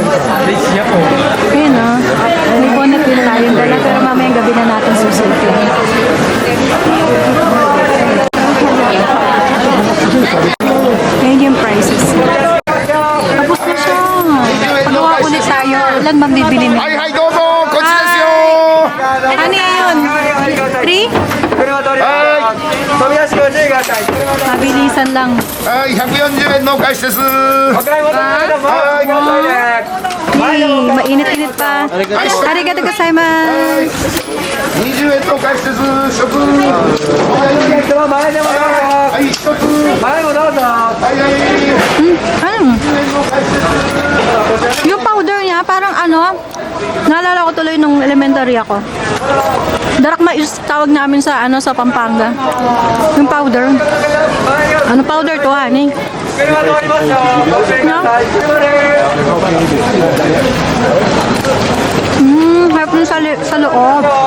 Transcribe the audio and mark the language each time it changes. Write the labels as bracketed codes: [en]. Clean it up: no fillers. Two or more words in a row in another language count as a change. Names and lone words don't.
[tl] Ayun o. May bonnet din tayong dala. Pero mamayang gabi na natin susulti. Ayun yung prices. Tapos na siya. Pagawa ulit tayo. Ilan bang bibili mo? [ja] はいはいどうぞこっちですよ [tl] Ano yun? 3? [ja] は [tl] Mabilisan lang. [ja] いはい140円のお返しですはい [tl] Mainit-init pa. [ja] ありがとうございます. 20円のお返しです食はい一つはいはい [tl] Yung powder niya, parang naalala ko tuloy nung elementary ako. Darakma is tawag namin sa sa Pampanga. Yung powder. Ano powder to, honey? No? Harap nun sa loob.